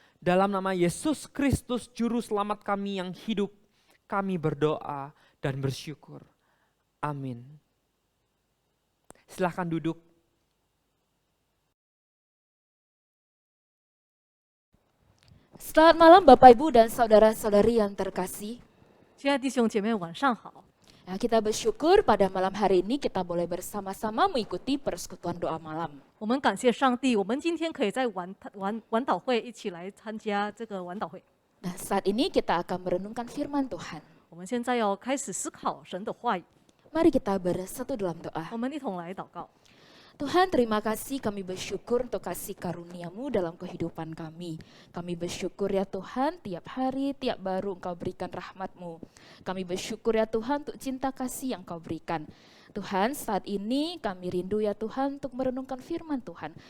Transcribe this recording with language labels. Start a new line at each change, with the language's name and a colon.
Indonesian: Dalam nama Yesus Kristus Juru Selamat kami yang hidup, kami berdoa dan bersyukur. Amin. Silahkan duduk. Selamat malam Bapak Ibu dan saudara-saudari yang terkasih.
Chinese: 亲爱的弟兄姐妹，晚上好。
Indonesian: Nah, kita bersyukur pada malam hari ini kita boleh bersama-sama mengikuti persekutuan doa malam.
Chinese: 我们感谢上帝，我们今天可以在晚祷会一起来参加这个晚祷会。
Indonesian: Nah, saat ini kita akan merenungkan firman Tuhan.
Chinese: 我们现在要开始思考神的话语，
Indonesian: Mari kita bersatu dalam doa.
Chinese: 我们一同来祷告。
Indonesian: Tuhan, terima kasih, kami bersyukur untuk kasih karunia-Mu dalam kehidupan kami. Kami bersyukur ya Tuhan, tiap hari, tiap baru Engkau berikan rahmat-Mu. Kami bersyukur ya Tuhan untuk cinta kasih yang Engkau berikan. Tuhan, saat ini kami rindu ya Tuhan untuk merenungkan firman Tuhan.